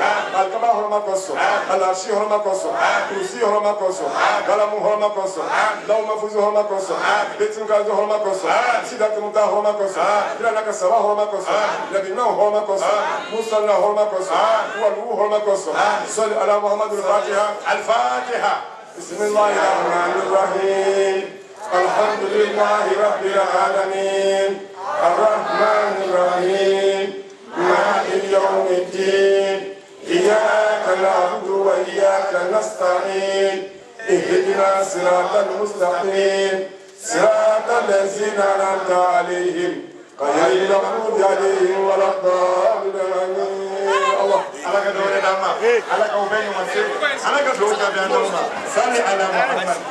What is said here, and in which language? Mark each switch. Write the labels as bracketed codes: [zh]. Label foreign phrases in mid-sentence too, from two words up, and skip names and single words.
[bm] alikaba hɔrɔma kosɔn alasi hɔrɔma kosɔn kurusi hɔrɔma kosɔn galamu hɔrɔma kosɔn lawumafuzu hɔrɔma kosɔn betinkazo hɔrɔma kosɔn sidatumuta hɔrɔma kosɔn kiranaka saba hɔrɔma kosɔn nabiɲuman hɔrɔma kosɔn musalina hɔrɔma kosɔn waluwu hɔrɔma kosɔn sɔli ala muhamadu [ar] الفاتحة بسم الله الرحمن الرحيم الحمد لله رب العالمين الرحمن الرحيم مالك يوم الدين إياك نعبد وإياك نستعين اهدنا صراط المستقيم صراط الذين أنعمت عليهم غير المغضوب عليهم ولا الضالين الله [bm] ala ka dɔwɛrɛ d'an ma ala k'aw bɛɛ ɲuman se ala ka dugawu jaabi an denw ma sali ala muhammad